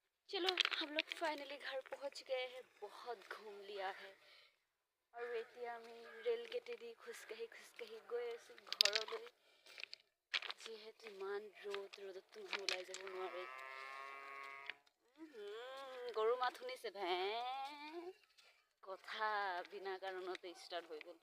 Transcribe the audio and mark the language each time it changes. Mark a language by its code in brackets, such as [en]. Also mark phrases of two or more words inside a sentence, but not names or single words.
[hi] चलो हम लोग फाइनली घर पहुंच गए हैं। बहुत घूम लिया है और [as] एतिया আমি ৰেল গেটেদি খোজকাঢ়ি গৈ আছো ঘৰলৈ। যিহেতু ইমান ৰ'দত তুমি ওলাই যাব নোৱাৰে। গৰু মাত শুনিছে ভে কথা বিনা কাৰণতে ষ্টাৰ্ট হৈ গ'ল।